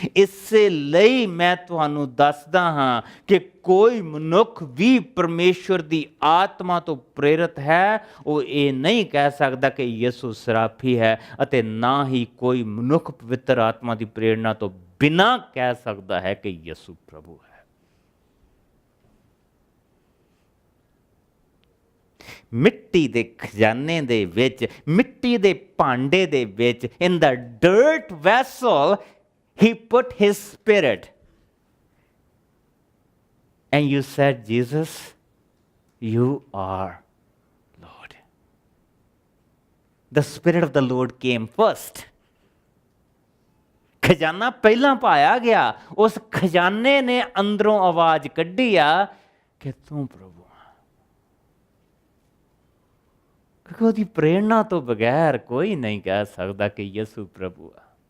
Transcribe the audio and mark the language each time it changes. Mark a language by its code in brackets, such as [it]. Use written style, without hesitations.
[pa] ਇਸੇ ਲਈ ਮੈਂ ਤੁਹਾਨੂੰ ਦੱਸਦਾ ਹਾਂ ਕਿ ਕੋਈ ਮਨੁੱਖ ਵੀ ਪਰਮੇਸ਼ਵਰ ਦੀ ਆਤਮਾ ਤੋਂ ਪ੍ਰੇਰਿਤ ਹੈ, ਉਹ ਇਹ ਨਹੀਂ ਕਹਿ ਸਕਦਾ ਕਿ ਯਿਸੂ ਸਰਾਫੀ ਹੈ, ਅਤੇ ਨਾ ਹੀ ਕੋਈ ਮਨੁੱਖ ਪਵਿੱਤਰ ਆਤਮਾ ਦੀ ਪ੍ਰੇਰਣਾ ਤੋਂ ਬਿਨਾਂ ਕਹਿ ਸਕਦਾ ਹੈ ਕਿ ਯਿਸੂ ਪ੍ਰਭੂ ਹੈ। ਮਿੱਟੀ ਦੇ ਖਜ਼ਾਨੇ ਦੇ ਵਿੱਚ, ਮਿੱਟੀ ਦੇ ਭਾਂਡੇ ਦੇ ਵਿੱਚ, [en] in the dirt vessel he put his spirit, and you said, Jesus, you are Lord. The spirit of the Lord came first. [pa] ਖਜ਼ਾਨਾ ਪਹਿਲਾਂ ਪਾਇਆ ਗਿਆ, ਉਸ ਖਜ਼ਾਨੇ ਨੇ ਅੰਦਰੋਂ ਆਵਾਜ਼ ਕੱਢੀ ਆ ਕਿ ਤੂੰ ਪ੍ਰਭੂ। क्योंकि ਉਹਦੀ ਪ੍ਰੇਰਣਾ ਤੋਂ ਬਗੈਰ ਕੋਈ ਨਹੀਂ ਕਹਿ ਸਕਦਾ ਕਿ ਯਿਸੂ ਪ੍ਰਭੂ ਆ।